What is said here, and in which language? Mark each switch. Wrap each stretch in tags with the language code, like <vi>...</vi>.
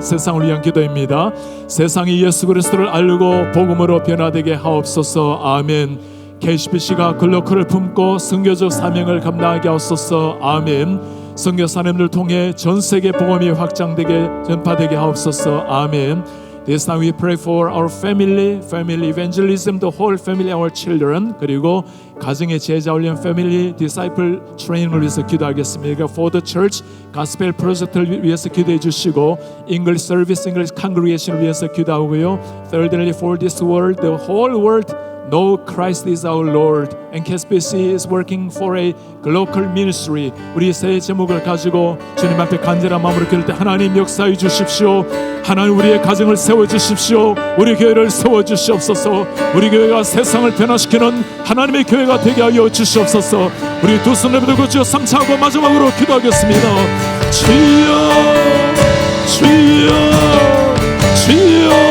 <ko>세상을 위한 기도입니다. 세상이 예수 그리스도를 알고 복음으로 변화되게 하옵소서. 아멘. KCBC가 글로컬을 품고 선교적 사명을 감당하게 하옵소서. 아멘. 선교사님들 통해 전 세계 복음이 확장되게 전파되게 하옵소서. 아멘.</ko> <en>This time we pray for our family evangelism, the whole family, our children.</en> <ko>그리고 가정의 제자 훈련</ko> <en>family disciple training</en> <ko>을 위해서 기도하겠습니다.</ko> <en>For the church, gospel project</en> <ko>를 위해서 기도해 주시고</ko> <en>English service, English congregation</en> <ko>을 위해서 기도하고요.</ko> <en>Thirdly, for this world, the whole world. No, Christ is our Lord, and KSBC is working for a global ministry.</en> <ko>우리 새 제목을 가지고 주님 앞에 간절한 마음으로 기도할 때 하나님 역사해 주십시오. 하나님 우리의 가정을 세워 주십시오. 우리 교회를 세워 주시옵소서. 우리 교회가 세상을 변화시키는 하나님의 교회가 되게 하여 주시옵소서. 우리 두 손을 들고 주여 3차하고 마지막으로 기도하겠습니다. 주여, 주여, 주여.</ko>